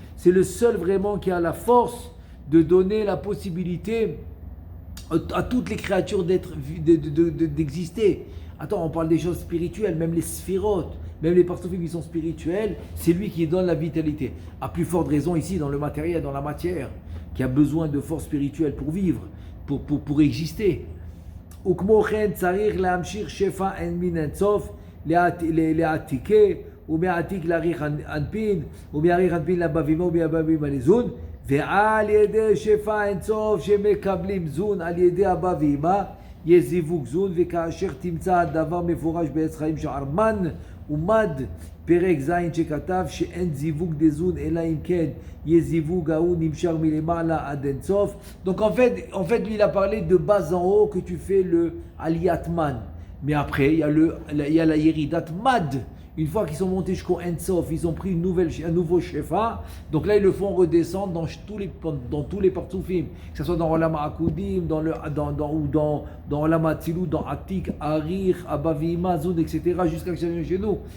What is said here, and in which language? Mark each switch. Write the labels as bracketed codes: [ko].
[fr] C'est le seul vraiment qui a la force de donner la possibilité à toutes les créatures d'exister. Attends, on parle des choses spirituelles, même les sphirotes, même les parsoufim qui sont spirituels, c'est lui qui donne la vitalité. À plus forte raison ici, dans le matériel, dans la matière, qui a besoin de force spirituelle pour vivre, pour exister. [he] וכמו כן צריך להמשיך שפע אין מן אינסוף לעתיקה ומעתיק לאריך אנפין ומאריך אנפין לאבא ואמא ומאבא ואמא לזון ועל ידי שפע אינסוף שמקבלים זון על ידי אבא ואמא יש זיווג זון וכאשר תמצא הדבר מפורש בעץ חיים שערמן ומד פרק זין שכתב שאין זיווג דזון אלא אם כן יש זיווג ההוא נמשך מלמעלה עד אינסוף. [fr] Donc en fait lui il a parlé de bas en haut que tu fais le aliyatman. Mais après, il y a la Yeridat Mad. Une fois qu'ils sont montés jusqu'au Ensof, ils ont pris un nouveau Shefa. Donc là, ils le font redescendre dans tous les Partsoufim. Que ce soit dans Olam Akudim, dans Olam Atzilut, dans Atik, Arir, Abavima, Zoud, etc. jusqu'à chez nous.